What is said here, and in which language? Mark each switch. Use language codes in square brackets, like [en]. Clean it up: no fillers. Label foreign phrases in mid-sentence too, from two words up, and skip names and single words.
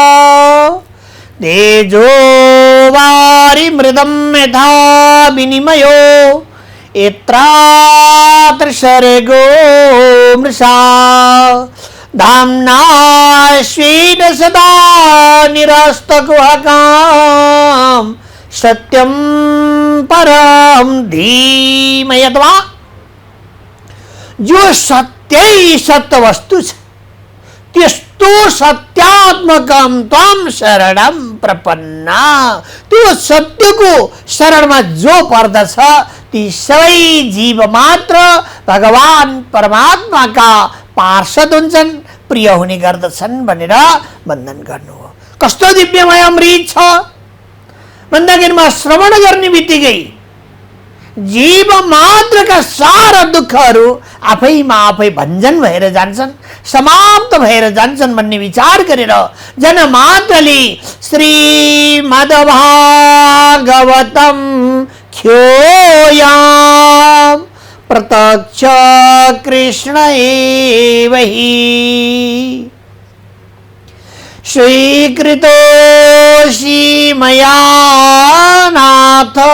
[sa] तेजो वारि मृदं यथा विनिमयो यत्रात्र सर्गो मृषा धाम्ना स्वेन सदा निरस्तकुहकाम् सत्यं परं धीमहि। [ne] अथवा जो सत्यै सत्य वस्तु छ त्यस्तो सत्यात्मकम [sa] त्वं शरणं प्रपन्ना, [ne] त्यो सत्यको शरणमा जो पर्दछ ती सबै जीव मात्र भगवान परमात्माका पार्षद हुन्छन्, प्रिय हुने गर्दछन् भनेर वन्दन गर्नु हो। कस्तो दिव्यमय अमृत छ भन्दाखेरिमा श्रवण गर्ने बित्तिकै जीव मात्रका सारा दुःखहरू आफैमा आफै भञ्जन भएर जान्छन्, समाप्त भएर जान्छन् भन्ने विचार गरेर जनमात्रले [sa] श्रीमद्भागवतं ख्योयाम् प्रत्यक्ष कृष्ण एव हि स्वीकृतोऽसि मया नाथ